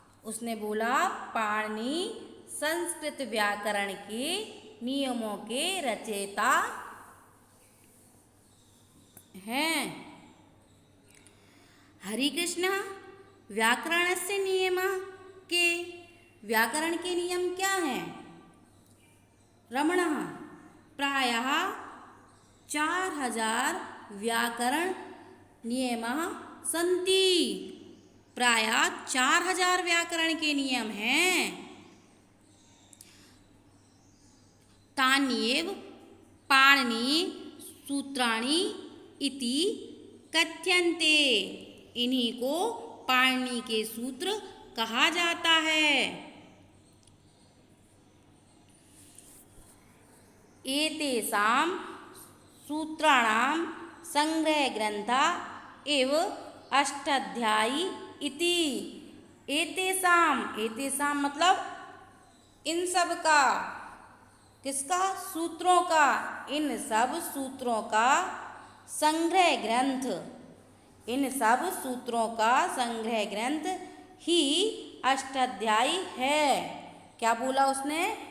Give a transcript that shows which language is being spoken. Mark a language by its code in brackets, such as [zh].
[hi] उसने बोला पाणिनि संस्कृत व्याकरण के नियमों के रचयिता हैं। हरे कृष्णा [sa] व्याकरणस्य नियमः [hi] के, व्याकरण के नियम क्या हैं। [sa] रमणः प्रायः 4000 व्याकरण नियमः सन्ति। [hi] प्रायः 4000 व्याकरण के नियम हैं। [sa] तान्येव पाणिनि सूत्राणि इति कथ्यन्ते, [hi] इन्हीं को पाणिनि के सूत्र कहा जाता है। [sa] एतेषां सूत्राणां संग्रहग्रन्था एव अष्टाध्यायी इति। [hi] एतेषां मतलब इन सब का, किसका? सूत्रों का। इन सब सूत्रों का संग्रह ग्रंथ, इन सब सूत्रों का संग्रह ग्रंथ ही अष्टाध्यायी है। क्या बोला उसने?